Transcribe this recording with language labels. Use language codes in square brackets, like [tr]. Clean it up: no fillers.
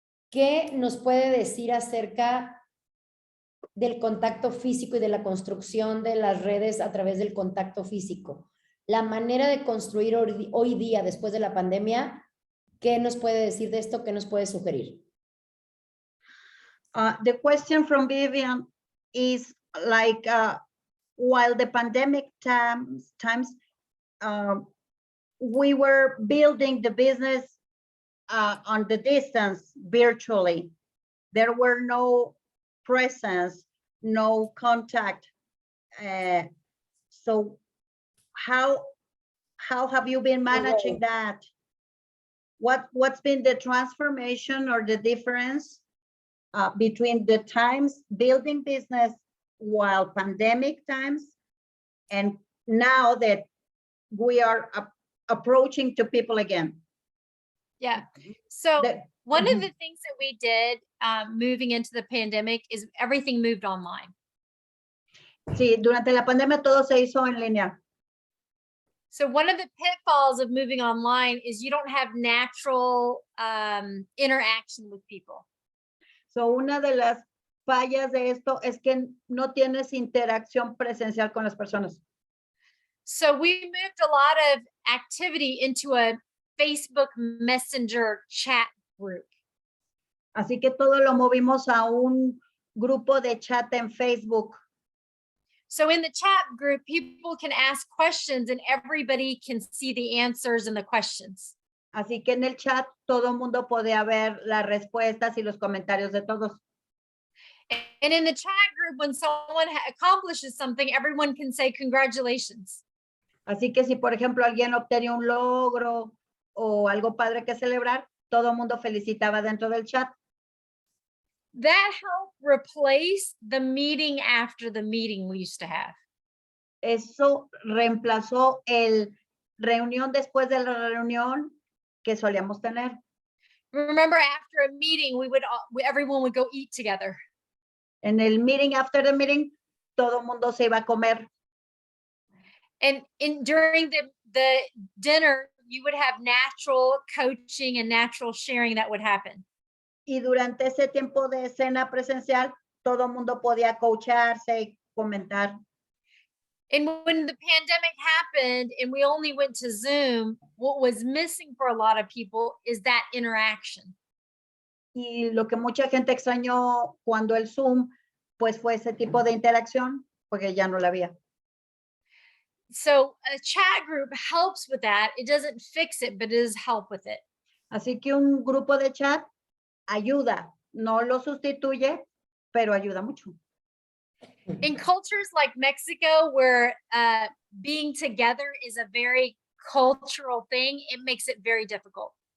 [es] ¿Qué nos puede decir acerca del contacto físico y de la construcción de las redes a través del contacto físico? La manera de construir hoy día, después de la pandemia, ¿qué nos puede decir de esto? ¿Qué nos puede sugerir? [en] The question from Vivian is like, while the pandemic times, we were building the business on the distance virtually. There were no presence, no contact. So how have you been managing that? What's been the transformation or the difference between the times building business while pandemic times and now that we are approaching to people again? Yeah. So one of Mhm. the things that we did moving into the pandemic is everything moved online. [es] Sí, durante la pandemia todo se hizo en línea. [en] So one of the pitfalls of moving online is you don't have natural interaction with people. [es] So una de las fallas de esto es que no tienes interacción presencial con las personas. [en] So we moved a lot of activity into a Facebook Messenger chat group. [es] Así que todo lo movimos a un grupo de chat en Facebook. [en] So in the chat group, people can ask questions and everybody can see the answers and the questions. [es] Así que en el chat todo el mundo podía ver las respuestas y los comentarios de todos. [en] And in the chat group, when someone accomplishes something, everyone can say congratulations. [es] Así que si, por ejemplo, alguien obtenía un logro o algo padre que celebrar, todo el mundo felicitaba dentro del chat. [en] That helped replace the meeting after the meeting we used to have. [es] Eso reemplazó el reunión después de la reunión que solíamos tener. [en] Remember, after a meeting, everyone would go eat together. [es] En el meeting, [en] after the meeting, [es] todo el mundo se iba a comer. [en] And during the dinner, you would have natural coaching and natural sharing that would happen. [es] Y durante ese tiempo de cena presencial, todo el mundo podía coacharse y comentar. [en] And when the pandemic happened and we only went to Zoom, what was missing for a lot of people is that interaction. [es] Y lo que mucha gente extrañó cuando el Zoom, pues fue ese tipo de interacción, porque ya no la había. [en] So a chat group helps with that. It doesn't fix it, but it does help with it. [es] Así que un grupo de chat ayuda, no lo sustituye, pero ayuda mucho. [en] In cultures like Mexico, where being together is a very cultural thing, it makes it very difficult.